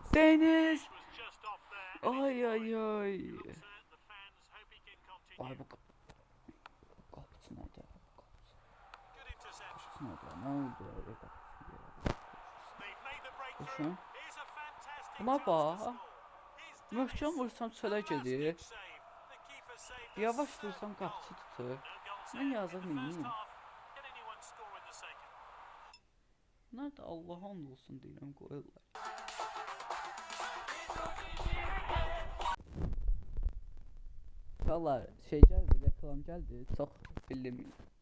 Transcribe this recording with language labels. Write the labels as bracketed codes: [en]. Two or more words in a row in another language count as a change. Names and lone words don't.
[tr] Ay. Ay bu kapısı nerede? Ne oldu öyle kapısı? Buna bak. [az] Möhkəm vursam çölə gedir. Yavaş vursam qapısı tutur. Mən yazıq miyim? Nerede Allah'a and olsun deyirəm qoyurlar. [tr] Valla şey geldi, reklam geldi, çok bildim.